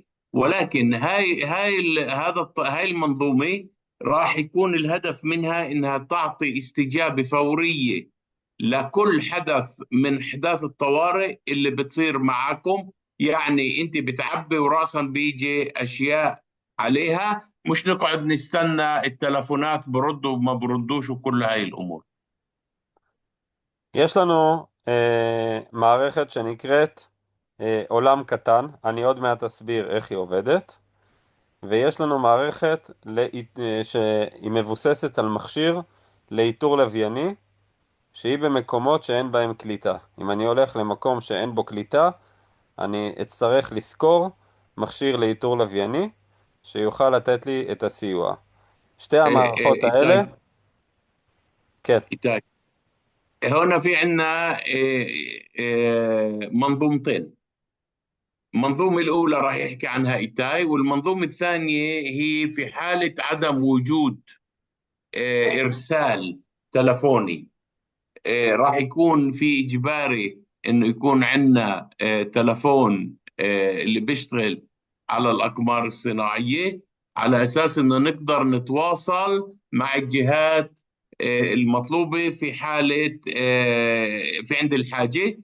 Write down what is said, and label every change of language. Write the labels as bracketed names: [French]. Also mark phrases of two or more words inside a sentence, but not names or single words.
[Arabic] ولكن هاي المنظومة راح يكون الهدف منها إنها تعطي استجابة فورية لكل حدث من أحداث الطوارئ اللي بتصير معكم. يعني أنت بتعبي وراسا بيجي أشياء عليها، مش نقعد نستنى التلفونات بردوا وما بردوش وكل هاي الأمور. [Hebrew] יש לנו מערכת שנקראת עולם קטן, אני עוד מעט אסביר איך היא עובדת, ויש לנו מערכת שהיא מבוססת על מכשיר לאיתור לווייני, שהיא במקומות שאין בהם קליטה. אם אני הולך למקום שאין בו קליטה, אני אצטרך לזכור מכשיר לאיתור לווייני שיוכל לתת לי את הסיוע. שתי המערכות האלה, כן. [Arabic] إيتاي. هنا في عنا منظومتين. المنظومة الأولى راح يحكي عنها إيتاي، والمنظومة الثانية هي في حالة عدم وجود إرسال تلفوني، راح يكون في إجباري إنه يكون عندنا تلفون اللي بيشتغل على الأقمار الصناعية، على أساس إنه نقدر نتواصل مع الجهات المطلوبة في حالة في عند الحاجة.